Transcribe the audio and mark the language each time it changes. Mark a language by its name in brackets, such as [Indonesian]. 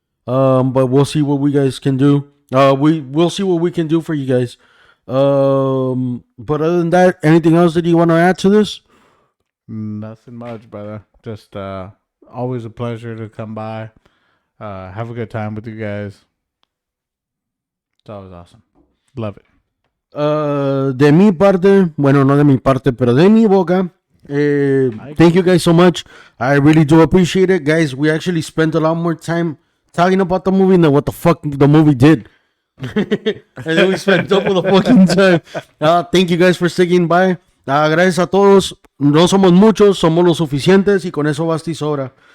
[English] But we'll see what we guys can do. We'll see what we can do for you guys. But other than that, anything else that you want to add to this? Nothing much, brother. Just always a pleasure to come by. Have a good time with you guys. It's always awesome. Love it. [Spanish] De mi parte, bueno, no de mi parte, pero de mi boca. [English] Thank you guys so much. I really do appreciate it, guys. We actually spent a lot more time talking about the movie than what the fuck the movie did. And then we spent double the fucking time. Thank you guys for sticking by. [Spanish] Gracias a todos. No somos muchos, somos los suficientes y con eso basta y sobra.